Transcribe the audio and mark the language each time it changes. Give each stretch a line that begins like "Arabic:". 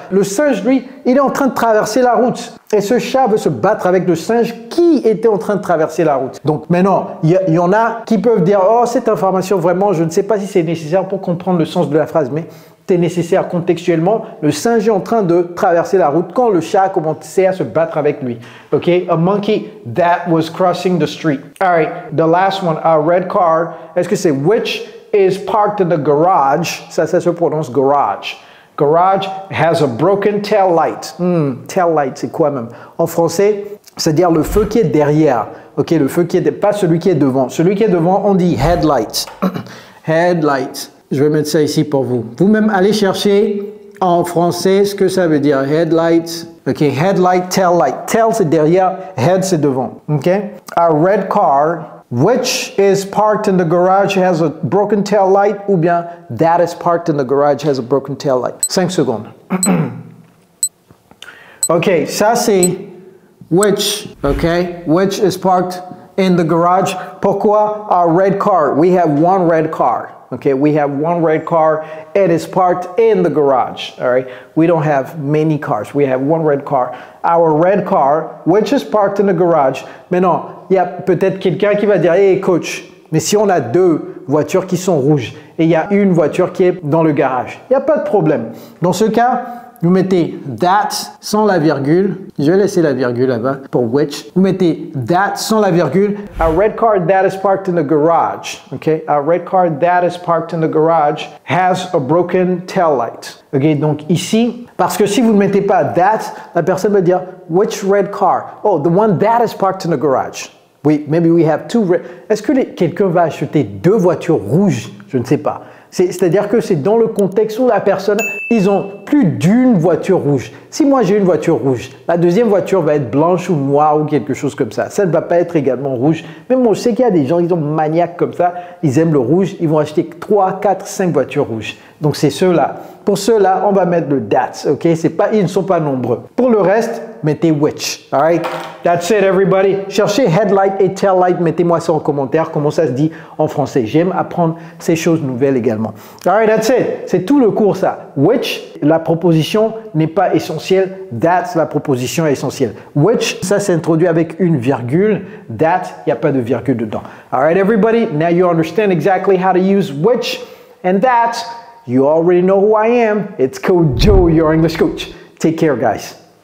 French: Le singe, lui, il est en train de traverser la route. Et ce chat veut se battre avec le singe qui était en train de traverser la route. Donc maintenant, il y en a qui peuvent dire, oh, cette information, vraiment, je ne sais pas si c'est nécessaire pour comprendre le sens de la phrase, mais c'est nécessaire contextuellement. Le singe est en train de traverser la route quand le chat a commencé à se battre avec lui.
English: Ok, a monkey that was crossing the street. All right, the last one, a red car.
French: Est-ce que c'est
English: which is parked in the garage?
French: Ça se prononce garage.
English: Garage has a broken tail light.
French: Tail light, c'est quoi même? En français, c'est-à-dire le feu qui est derrière. Ok, le feu qui est pas celui qui est devant. Celui qui est devant, on dit headlight. Headlight. Je vais mettre ça ici pour vous. Vous-même, allez chercher en français ce que ça veut dire.
English: Headlight.
French: Ok, headlight, tail light. Tail, c'est derrière. Head, c'est devant. Ok.
English: A red car, which is parked in the garage, has a broken tail light. Ou bien, that is parked in the garage, has a broken tail light.
French: 5 secondes. Ok, ça c'est
English: which. Ok, which is parked in the garage.
French: Pourquoi
English: a red car? We have one red car. Okay, we have one red car. It is parked in the garage. All right, we don't have many cars. We have one red car. Our red car, which is parked in the garage.
French: Maintenant, il y a peut-être quelqu'un qui va dire, hey coach, mais si on a 2 voitures qui sont rouges et il y a une voiture qui est dans le garage, il n'y a pas de problème. Dans ce cas, vous mettez that sans la virgule. Je vais laisser la virgule là-bas pour which. Vous mettez that sans la virgule.
English: A red car that is parked in the garage. Okay? A red car that is parked in the garage has a broken tail light.
French: Ok, donc ici, parce que si vous ne mettez pas that, la personne va dire
English: which red car? Oh, the one that is parked in the garage.
French: Oui,
English: maybe we have 2 red.
French: Est-ce que quelqu'un va acheter 2 voitures rouges? Je ne sais pas. C'est-à-dire que c'est dans le contexte où la personne, ils ont plus d'une voiture rouge. Si moi j'ai une voiture rouge, la deuxième voiture va être blanche ou noire ou quelque chose comme ça. Ça ne va pas être également rouge. Mais moi je sais qu'il y a des gens, ils sont maniaques comme ça, ils aiment le rouge, ils vont acheter 3, 4, 5 voitures rouges. Donc c'est ceux-là. Pour ceux-là, on va mettre le that, ok? Ils ne sont pas nombreux. Pour le reste, mettez
English: which, alright? That's it everybody.
French: Cherchez headlight et tail light, mettez-moi ça en commentaire, comment ça se dit en français. J'aime apprendre ces choses nouvelles également. Alright, that's it. C'est tout le cours ça. Which, la proposition n'est pas essentielle. That, la proposition est essentielle. Which, ça s'introduit avec une virgule.
English: That, il n'y a pas de virgule dedans. Alright everybody, now you understand exactly how to use which and that. You already know who I am. It's Coach Joe, your English coach. Take care, guys.